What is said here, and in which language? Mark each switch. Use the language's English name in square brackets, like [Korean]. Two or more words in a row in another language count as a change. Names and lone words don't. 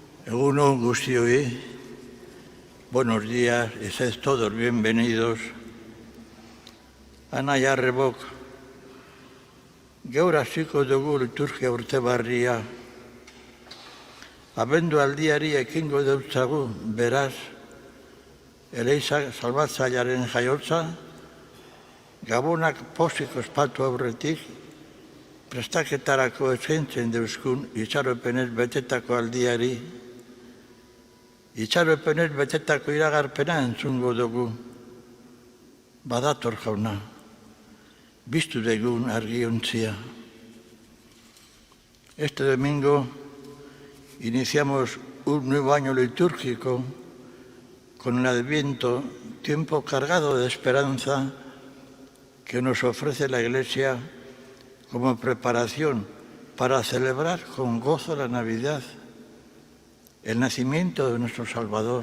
[Basque] Egun on guztioi, [Spanish] buenos días y sed todos bienvenidos. [Basque] Ana jarrebok, gaur hasiko dugu liturgia urte barria. Abendu aldiari ekingo deutzagu, beraz, Eleiza Salbatzailearen jaiotza, Gabonak pozik ospatu aurretik, prestaketarako eskaintzen deuzkun itxaropenez betetako aldiari, itxaropenez betetako iragarpena entzungo dugu. Badator jauna, biztu degun argiontzia. [Spanish] Este domingo iniciamos un nuevo año litúrgico con el Adviento, tiempo cargado de esperanza que nos ofrece la Iglesia como preparación para celebrar con gozo la Navidad, el nacimiento de nuestro Salvador.